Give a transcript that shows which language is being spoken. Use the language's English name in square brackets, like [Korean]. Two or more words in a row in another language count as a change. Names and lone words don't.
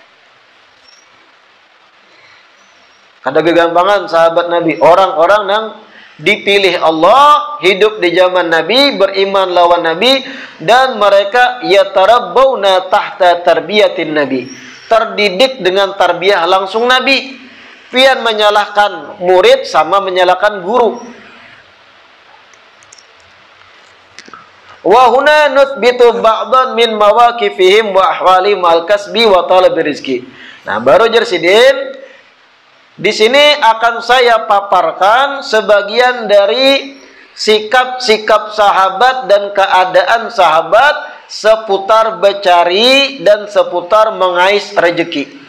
[Banjar] Kada kegampangan sahabat Nabi, orang-orang yang dipilih Allah, hidup di zaman Nabi, beriman lawan Nabi, dan mereka [Arabic] يتربون تحت تربية النبي, [Banjar] terdidik dengan tarbiyah langsung Nabi. Pian menyalahkan murid sama menyalahkan guru. [Arabic] وهنا نثبت بعضا من مواقفهم وأحوالهم الكسب وطلب الرزق. [Banjar] Nah, baru Jersidin di sini akan saya paparkan sebagian dari sikap-sikap sahabat dan keadaan sahabat seputar bercari dan seputar mengais rezeki.